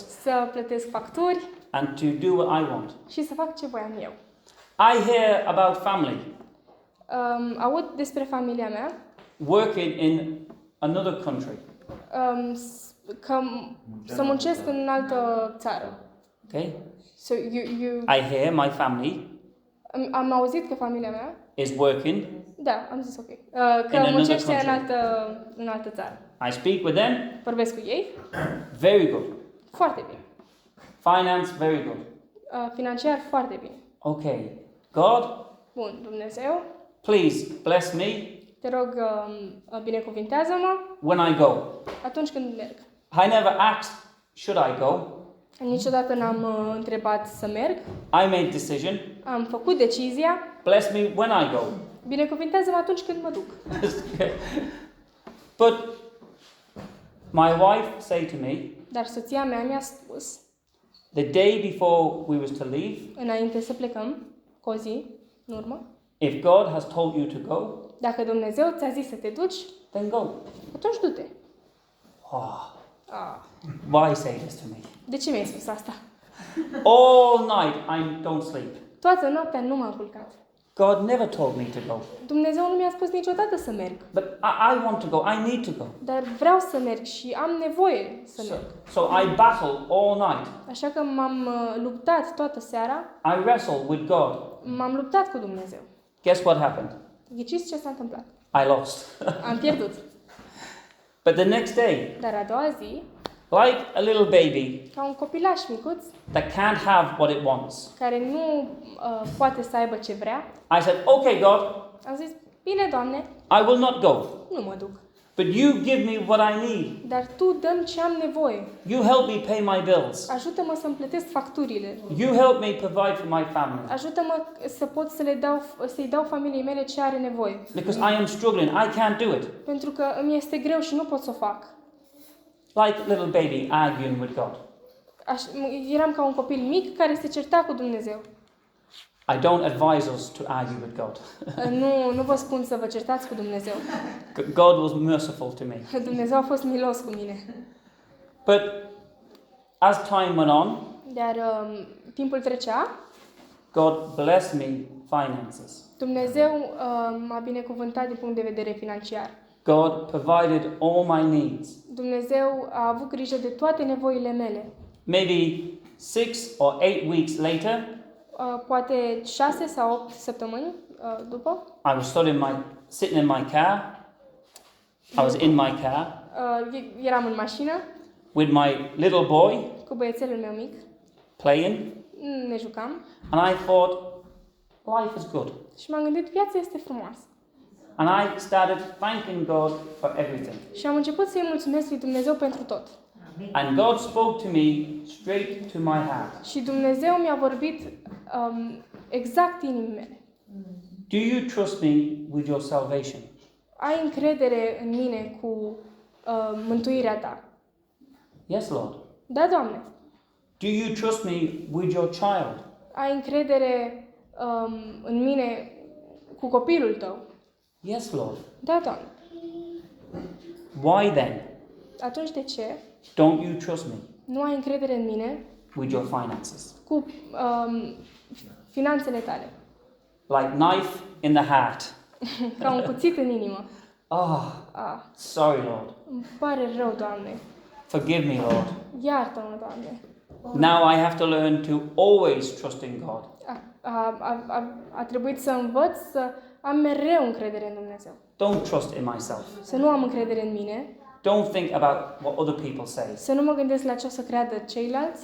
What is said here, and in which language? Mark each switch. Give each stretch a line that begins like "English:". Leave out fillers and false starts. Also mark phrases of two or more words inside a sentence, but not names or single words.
Romanian: să plătesc facturi
English: and to do what I want.
Romanian: și să fac ce voiam eu.
English: I hear about family
Romanian: Aud despre familia mea
English: working in another country.
Romanian: Că să muncesc în altă țară.
English: Okay? So I hear my family
Romanian: am auzit că familia mea,
English: is working.
Romanian: da, am zis ok, că
English: In another
Romanian: muncește
English: country.
Romanian: în altă țară.
English: I speak with them.
Romanian: Vorbesc cu ei,
English: Very good.
Romanian: foarte bine.
English: Finance, very good.
Romanian: Financiar, foarte bine.
English: Okay. God,
Romanian: Bun, Dumnezeu,
English: please bless me
Romanian: te rog, binecuvintează-mă
English: when I go.
Romanian: atunci când merg.
English: I never asked, should I go?
Romanian: Niciodată n-am întrebat să merg.
English: I made decision.
Romanian: Am făcut decizia,
English: Bless me when I go.
Romanian: binecuvintează-mă atunci când mă duc.
English: But my wife said to me,
Romanian: Dar soția mea mi-a spus,
English: the day before we was to leave,
Romanian: înainte să plecăm, cu o zi în urmă,
English: if God has told you to go,
Romanian: dacă Dumnezeu ți-a zis să te duci,
English: then go.
Romanian: atunci du-te.
English: Oh,
Romanian: Ah,
English: why say this to me?
Romanian: de ce mi-ai spus asta?
English: All night I don't sleep.
Romanian: Toată noaptea nu m-am culcat.
English: God never told me to go.
Romanian: Dumnezeu nu mi-a spus niciodată să merg.
English: But I want to go. I need to go.
Romanian: Dar vreau să merg și am nevoie să
English: So,
Romanian: merg.
English: so I battle all night.
Romanian: Așa că m-am luptat toată seara,
English: I wrestle with God.
Romanian: m-am luptat cu Dumnezeu.
English: Guess what happened?
Romanian: Ghiciți ce s-a întâmplat?
English: I lost.
Romanian: Am pierdut.
English: But the next day,
Romanian: Dar a doua zi,
English: like a little baby
Romanian: ca un copilaș micuț,
English: that can't have what it wants,
Romanian: care nu poate să aibă ce vrea,
English: I said, okay, God,
Romanian: am zis, bine, Doamne,
English: I will not go.
Romanian: nu mă duc.
English: But you give me what I need.
Romanian: Dar Tu dă-mi ce am nevoie.
English: You help me pay my bills.
Romanian: Ajută-mă să-mi plătesc facturile.
English: You help me provide for my family.
Romanian: Ajută-mă să pot să-i dau familiei mele ce are nevoie.
English: Because I am struggling. I can't do it.
Romanian: Pentru că îmi este greu și nu pot să o fac.
English: Like a little baby arguing with God.
Romanian: Eram ca un copil mic care se certa cu Dumnezeu.
English: I don't advise us to argue with God.
Romanian: Nu vă spun să vă certați cu Dumnezeu.
English: God was merciful to me.
Romanian: Dumnezeu a fost milos cu mine.
English: But as time went on,
Romanian: Dar timpul trecea,
English: God blessed me finances.
Romanian: Dumnezeu m-a binecuvântat din punct de vedere financiar.
English: God provided all my needs.
Romanian: Dumnezeu a avut grijă de toate nevoile mele.
English: Maybe 6 or 8 weeks later,
Romanian: Poate 6 sau 8 săptămâni după,
English: I was sitting in my car. I was in my car
Romanian: eram în mașină
English: with my little boy,
Romanian: cu băiețelul meu mic
English: playing,
Romanian: ne jucam
English: and I thought, life is good.
Romanian: și m-am gândit, viața este frumoasă.
English: And I started thanking God for everything.
Romanian: Și am început să-i mulțumesc lui Dumnezeu pentru tot.
English: And God spoke to me straight to my heart.
Romanian: Și Dumnezeu mi-a vorbit exact inimii mele.
English: Do you trust me with your salvation?
Romanian: Ai încredere în mine cu mântuirea ta?
English: Yes, Lord.
Romanian: Da, Doamne.
English: Do you trust me with your child?
Romanian: Ai încredere în mine cu copilul tău?
English: Yes, Lord.
Romanian: Da, Doamne.
English: Why then
Romanian: Atunci de ce
English: don't you trust me
Romanian: nu ai încredere în mine
English: with your finances?
Romanian: cu finanțele tale?
English: Like knife in the heart.
Romanian: Ca un cuțit în inimă.
English: Ah,
Romanian: Ah,
English: sorry, Lord.
Romanian: îmi pare rău, Doamne.
English: Forgive me, Lord.
Romanian: Iartă-mă, Doamne.
English: Now I have to learn to always trust in God.
Romanian: A trebuit să învăț să am mereu încredere în Dumnezeu.
English: Don't trust in myself.
Romanian: Să nu am încredere în mine,
English: Don't think about what other people say.
Romanian: să nu mă gândesc la ce o să creadă ceilalți,